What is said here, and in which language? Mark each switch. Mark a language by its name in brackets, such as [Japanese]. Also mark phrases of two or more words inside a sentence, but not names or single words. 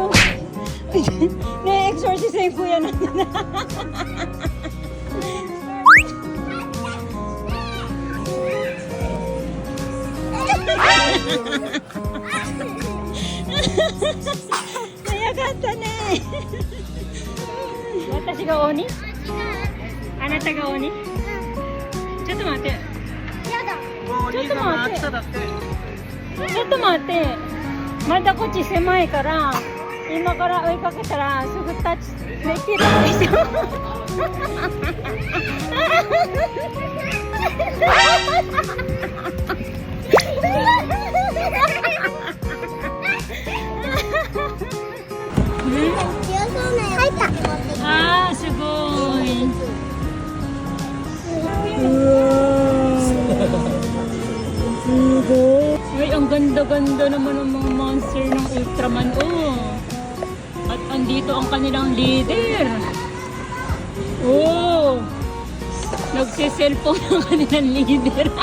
[Filipino] Na-exorcise ko yan. Nayagata na eh. [Japanese] 私が鬼？あなたが鬼? ちょっと待って. やだ。お兄さんが暑さだって。ちょっと待って。まだこっち狭いから今から追いかけたらすぐタッチできるでしょ。入った。 [Filipino] あーすごい。Ay, ang ganda-ganda naman ng mga monster ng Ultraman. Oh. At andito ang kanilang leader. Oh. Nagsiselfone ang kanilang leader.